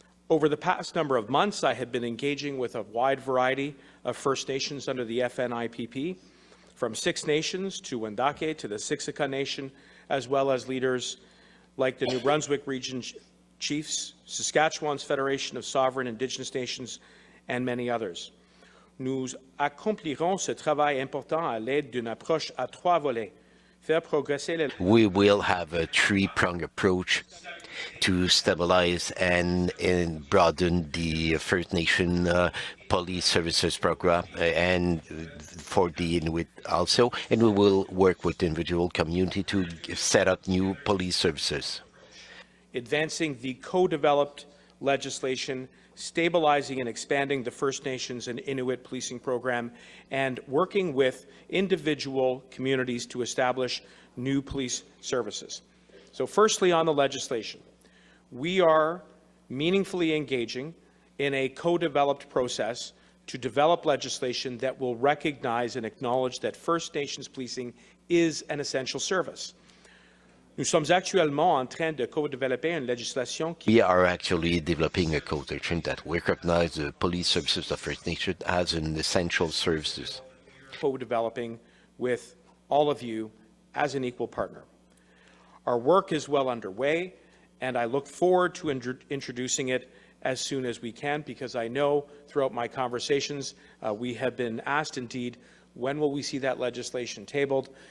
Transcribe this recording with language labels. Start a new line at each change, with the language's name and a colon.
English: Over the past number of months, I have been engaging with a wide variety of First Nations under the AFN IPP, from Six Nations to Wendake to the Siksika Nation, as well as leaders like the New Brunswick Region Chiefs, Saskatchewan's Federation of Sovereign Indigenous Nations, and many others.
French: Nous accomplirons ce travail important à l'aide d'une approche à trois volets. Faire progresser les...
English: We will have a three-pronged approach to stabilize and broaden the First Nation police services program and for the Inuit also, and we will work with the individual community to set up new police services. Advancing the co-developed legislation, stabilizing and expanding the First Nations and Inuit policing program, and working with individual communities to establish new police services. So firstly, on the legislation, we are meaningfully engaging in a co-developed process to develop legislation that will recognize and acknowledge that First Nations policing is an essential service.
French: Nous sommes actuellement en train de co-développer une législation qui...
English: We are actually developing a code that recognizes the police services of First Nation as an essential services. Co-developing with all of you as an equal partner. Our work is well underway, and I look forward to introducing it as soon as we can, because I know throughout my conversations we have been asked, indeed, when will we see that legislation tabled?